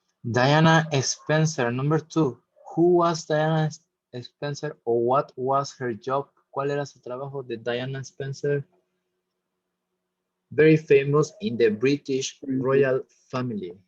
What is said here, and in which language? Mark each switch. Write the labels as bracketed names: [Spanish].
[English] Diana Spencer, number two. Who was Diana Spencer or what was her job? [Spanish] ¿Cuál era su trabajo de Diana Spencer? [English] Very famous in the British royal family.